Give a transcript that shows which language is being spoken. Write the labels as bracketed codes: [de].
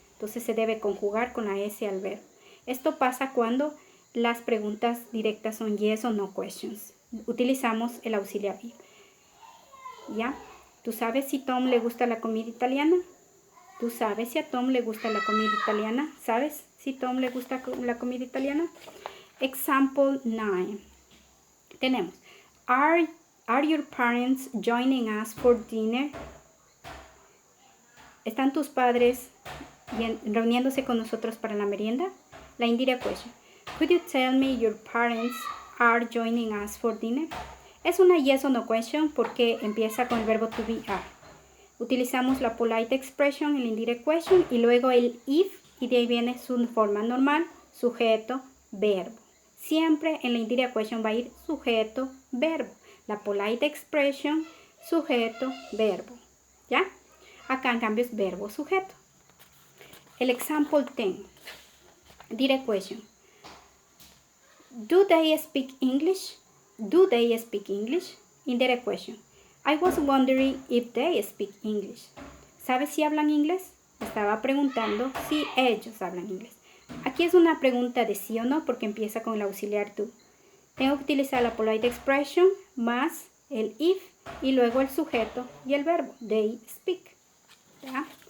[es] Entonces se debe conjugar con la S al verbo. Esto pasa cuando las preguntas directas son yes o no questions. Utilizamos el auxiliar if. ¿Ya? ¿Tú sabes si Tom le gusta la comida italiana? ¿Tú sabes si a Tom le gusta la comida italiana? ¿Sabes si Tom le gusta la comida italiana? [en] Example 9. [es] Tenemos, [en] are your parents joining us for dinner? [es] ¿Están tus padres reuniéndose con nosotros para la merienda? La indirect question. [en] Could you tell me your parents are joining us for dinner? [es] Es una yes or no question porque empieza con el verbo to be are. Utilizamos la polite expression, el indirect question y luego el if y de ahí viene su forma normal, sujeto, verbo. Siempre en la indirect question va a ir sujeto, verbo. La polite expression, sujeto, verbo. ¿Ya? Acá en cambio es verbo, sujeto. [en] El example 10. Direct question. Do they speak English? Do they speak English? Indirect question. I was wondering if they speak English. [es] ¿Sabes si hablan inglés? Estaba preguntando si ellos hablan inglés. Aquí es una pregunta de sí o no porque empieza con el auxiliar do. Tengo que utilizar la polite expression más el if y luego el sujeto y el verbo. [en] They speak. [es] ¿Ya?